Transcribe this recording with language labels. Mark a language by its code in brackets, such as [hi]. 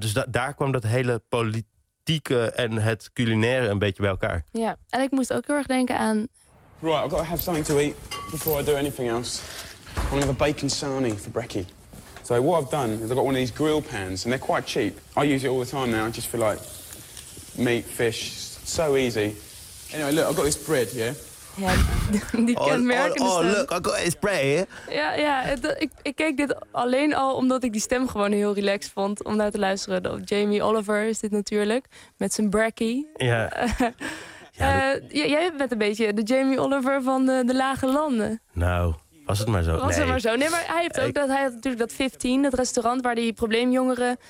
[nl] Daar kwam dat hele politieke en het culinaire een beetje bij elkaar. Ja, en ik moest ook heel erg denken aan. [en] Right, I've got to have something to eat before I do anything else. I'm gonna have a bacon sarnie for brekkie. So what I've done is I've got one of these grill pans and they're quite cheap. I use it all the time now just for like meat, fish, so easy. Anyway, look, I've got this bread, yeah? [nl] Ja, die kenmerkende stem. [en] Oh, look, I've got this bread, yeah? [nl] Ja, ik keek dit alleen al omdat ik die stem gewoon heel relaxed vond om naar te luisteren. Jamie Oliver is dit natuurlijk, met zijn brekkie. Ja. jij bent een beetje de Jamie Oliver van de lage landen. Nou, was het maar zo. Nee, maar hij heeft hij had natuurlijk dat 15, dat restaurant waar die probleemjongeren.